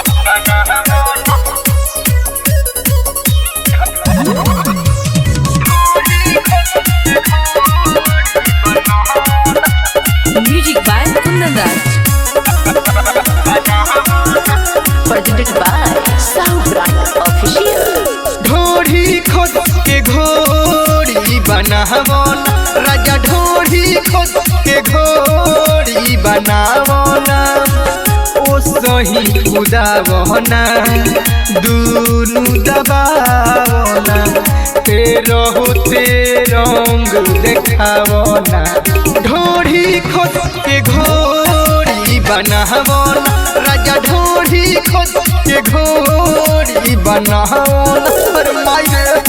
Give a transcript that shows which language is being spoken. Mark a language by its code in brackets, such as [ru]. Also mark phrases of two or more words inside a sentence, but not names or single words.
[en] Music by Kundan Das. Presented by Sound Brand Official. [bho] ढोढ़ी खोद के घोड़ी बनावना राजा ढोढ़ी खोद के घोड़ी बनावना ओ सही उदावना दूनु दबावना तेरो ते रंग देखावना ढोढ़ी खोद के घोड़ी बनावना राजा ढोढ़ी खोद के घोड़ी बनावना अरे मायरे